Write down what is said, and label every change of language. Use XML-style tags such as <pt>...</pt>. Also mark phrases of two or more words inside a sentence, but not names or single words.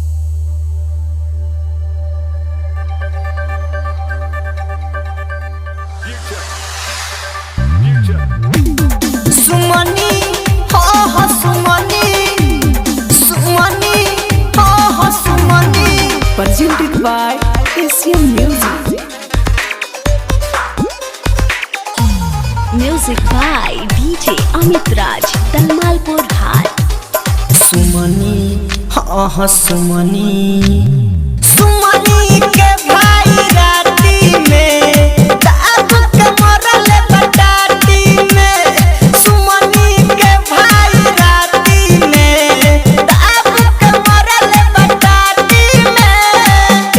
<bho>सुमनी हो सुमनी सुमनी हो सुमनी</bho> <en>presented by Asian Music. Music by DJ Amit Raj, Dalmalpur Ghat.</en> <bho>सुमनी हो सुमनी सुमनी के भाई राती में दाब के मरल बटाती में सुमनी के भाई राती में दाब के मरल बटाती में</bho>